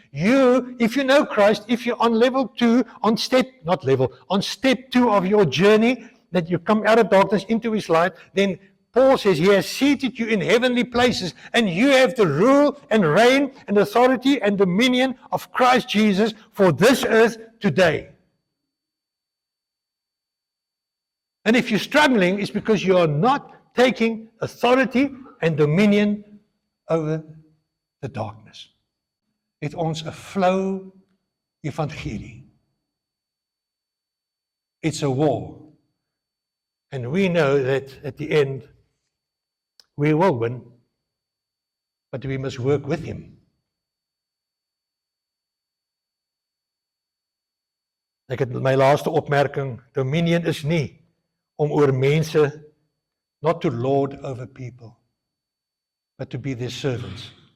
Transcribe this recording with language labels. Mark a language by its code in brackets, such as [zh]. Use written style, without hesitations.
[en] You, if you know Christ, if you're on level 2, on step 2 of your journey, that you come out of darkness into His light, then Paul says He has seated you in heavenly places, and you have the rule and reign and authority and dominion of Christ Jesus for this earth today. And if you're struggling, it's because you are not taking authority and dominion over the darkness. [af] Het ons 'n flou evangelie. [en] It's a war. And we know that at the end, we will win, but we must work with him. [af] Ek het my laaste opmerking, dominion is nie om oor mense, [en] not to lord over people, but to be their servants.